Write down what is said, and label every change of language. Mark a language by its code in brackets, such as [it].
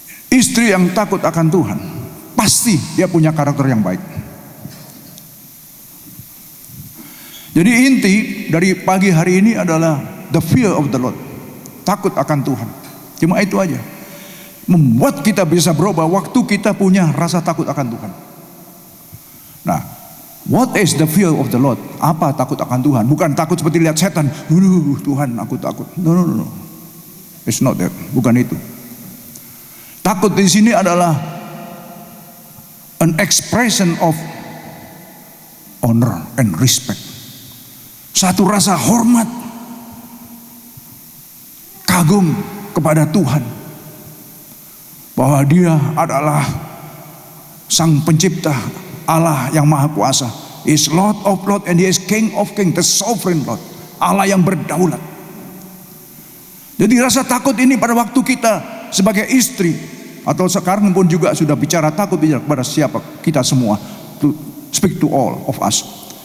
[id] Istri yang takut akan Tuhan, pasti dia punya karakter yang baik. Jadi inti dari pagi hari ini adalah [en] the fear of the Lord, [id] takut akan Tuhan. Cuma itu aja. Membuat kita bisa berubah waktu kita punya rasa takut akan Tuhan. [en] Nah, what is the fear of the Lord? [id] Apa takut akan Tuhan? Bukan takut seperti lihat setan. Tuhan, aku takut. [en] No. It's not that. [id] Bukan itu. Takut di sini adalah [en] an expression of honor and respect. [id] Satu rasa hormat, kagum kepada Tuhan, bahwa Dia adalah Sang Pencipta, Allah yang Maha Kuasa. [en] He is Lord of Lords and He is King of Kings, the sovereign Lord, [id] Allah yang berdaulat. Jadi rasa takut ini pada waktu kita sebagai istri, atau sekarang pun juga sudah bicara takut kepada siapa? Kita semua, [en] to speak to all of us.